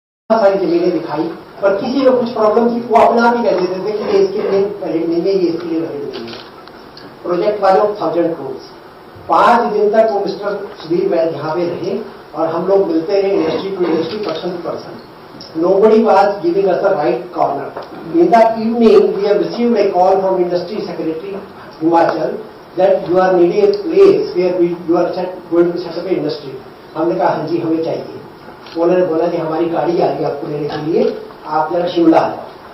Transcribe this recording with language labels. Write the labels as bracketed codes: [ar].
[hi] सारी जमीनें दिखाई, पर किसी को कुछ प्रॉब्लम थी वो अपना भी कह देते थे कि ये इसके लिए वैलिड नहीं है, ये इसके लिए वैलिड नहीं है. प्रोजेक्ट वाले 1000 crores. 5 दिन तक वो मिस्टर सुधीर वैद यहाँ पे रहे और हम लोग मिलते रहे [en] Industry to industry, person to person. Nobody was giving us the right corner. In the evening, we have received a call from Industry Secretary Himachal that you are needing a place where you are going to set up a industry. [hi] हमने कहा हाँ जी हमें चाहिए. उन्होंने बोला कि हमारी गाड़ी आ रही है आपको लेने के लिए, आप जरा शिमला आ जाओ.